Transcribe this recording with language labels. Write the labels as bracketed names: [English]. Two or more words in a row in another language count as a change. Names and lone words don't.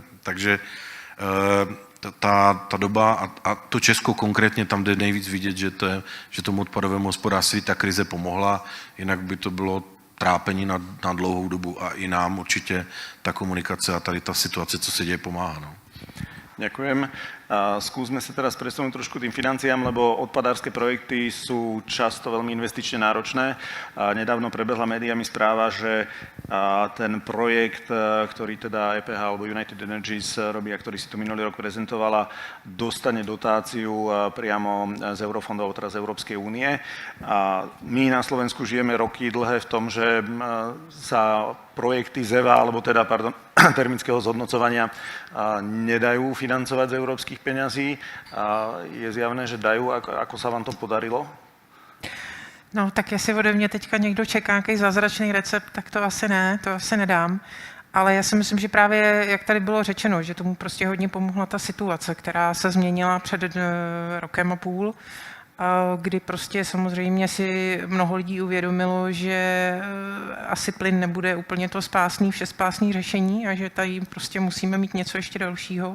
[Czech] Takže ta doba a to Česko konkrétně tam jde nejvíc vidět, že tomu odpadovému hospodářství ta krize pomohla, jinak by to bylo trápení na dlouhou dobu a i nám určitě ta komunikace a tady ta situace, co se děje, pomáhá. No. [Slovak] Ďakujem. Skúsme sa teraz presunúť trošku tým financiám, lebo odpadárske projekty sú často veľmi investične náročné. Nedávno prebehla médiami správa, že ten projekt, ktorý teda EPH alebo United Energies robí a ktorý si tu minulý rok prezentovala, dostane dotáciu priamo z eurofondov, teda z Európskej únie. My na Slovensku žijeme roky dlhé v tom, že sa projekty ZEVA, alebo teda, termického zhodnocovania nedajú financovať z európskych peňazí. Je zjavné, že dajú. Ako sa vám to podarilo? [Czech] No, tak jestli ode mě teďka někdo čeká nějaký zázračný recept, tak to asi ne, to asi nedám. Ale já si myslím, že právě, jak tady bylo řečeno, že tomu prostě hodně pomohla ta situace, která se změnila před rokem a půl, kdy prostě samozřejmě si mnoho lidí uvědomilo, že asi plyn nebude úplně to všespásný řešení a že tady prostě musíme mít něco ještě dalšího.